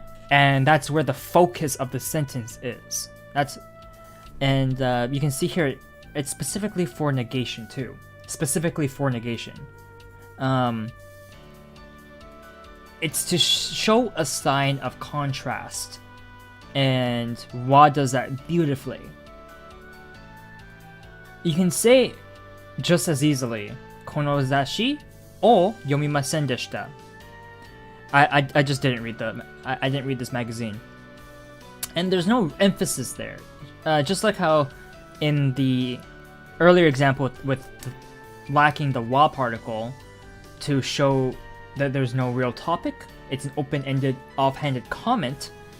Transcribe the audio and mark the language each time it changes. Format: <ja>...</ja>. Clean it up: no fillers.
<en>And that's where the focus of the sentence is. And you can see here, it's specifically for negation too. Specifically for negation. It's to show a sign of contrast. And wa does that beautifully. You can say just as easily,</en> <ja>この雑誌を読みませんでした.</ja> <en>I just didn't read I didn't read this magazine. And there's no emphasis there. Just like how in the earlier example with lacking the wa particle to show that there's no real topic, it's an open-ended, offhanded comment.</en>